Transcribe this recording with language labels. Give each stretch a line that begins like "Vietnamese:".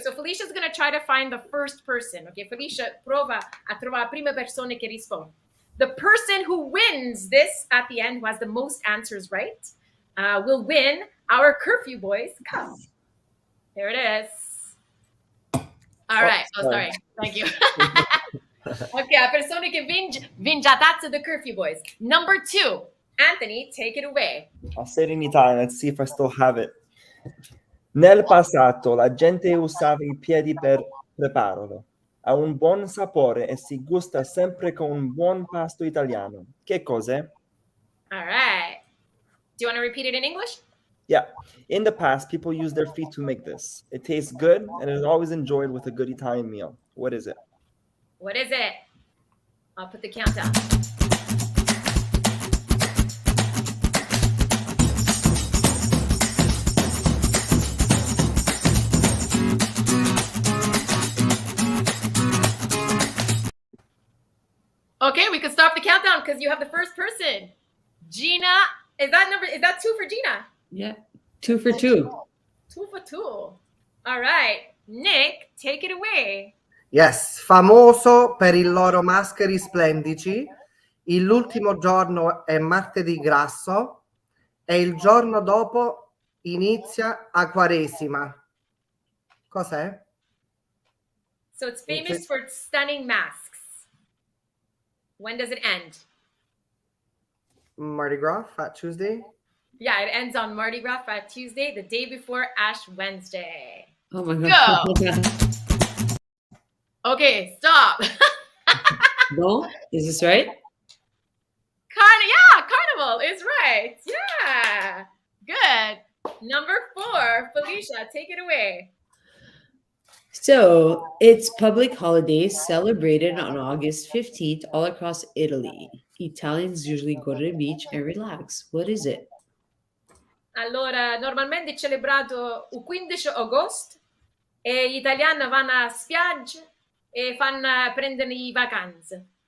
English: So Felicia's going to try to find the first person.
Italian: Okay, Felicia, prova a trovare la prima persona che risponde.
English: The person who wins this at the end, who has the most answers right, will win our curfew boys cup. There it is. All right. Oh, sorry. Thank you.
Italian: Okay, la persona che vince a tazza the curfew boys.
English: Number 2. Anthony, take it away. I'll say it in Italian. Let's see if I still have it.
Italian: Nel passato la gente usava i piedi per prepararlo. Ha un buon sapore e si gusta sempre con un buon pasto italiano. Che cos'è?
English: All right. Do you want to repeat it in English? Yeah. In the past, people used their feet to make this. It tastes good and is always enjoyed with a good Italian meal. What is it? What is it? I'll put the countdown. Okay, we can stop the countdown because you have the first person. Gina, is that 2 for Gina? Yeah, 2 for 2. 2 for 2. All right. Nick, take it away.
Italian: Yes, famoso per i loro mascheri splendici. L'ultimo giorno è martedì grasso e il giorno dopo inizia a Quaresima. Cos'è?
English: So it's famous for its stunning masks. When does it end? Mardi Gras, Fat Tuesday. Yeah, it ends on Mardi Gras Fat Tuesday, the day before Ash Wednesday. Oh my God. Go. Okay, stop. No? Is this right? Carnival is right. Yeah. Good. Number 4, Felicia, take it away. So it's public holidays celebrated on August 15th all across Italy. Italians usually go to the beach and relax. What is it?
Italian: Allora, normalmente è celebrato il 15 agosto e gli italiani vanno a spiaggia e prendono le vacanze.